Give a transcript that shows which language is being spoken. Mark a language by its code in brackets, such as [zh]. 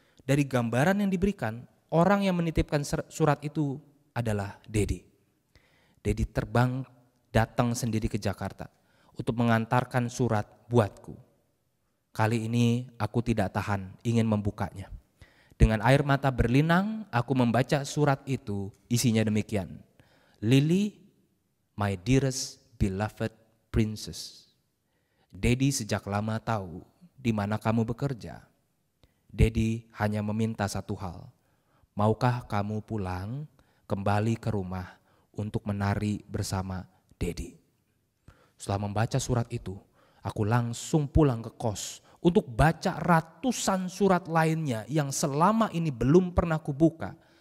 [id] Dari gambaran yang diberikan, orang yang menitipkan surat itu adalah Daddy. Daddy terbang datang sendiri ke Jakarta untuk mengantarkan surat buatku. Kali ini aku tidak tahan, ingin membukanya. Dengan air mata berlinang, aku membaca surat itu, isinya demikian. [en] Lily, my dearest beloved princess. [id] Daddy sejak lama tahu di mana kamu bekerja. Daddy hanya meminta satu hal. Maukah kamu pulang kembali ke rumah untuk menari bersama Daddy? Setelah membaca surat itu, aku langsung pulang ke kos untuk baca ratusan surat lainnya yang selama ini belum pernah kubuka.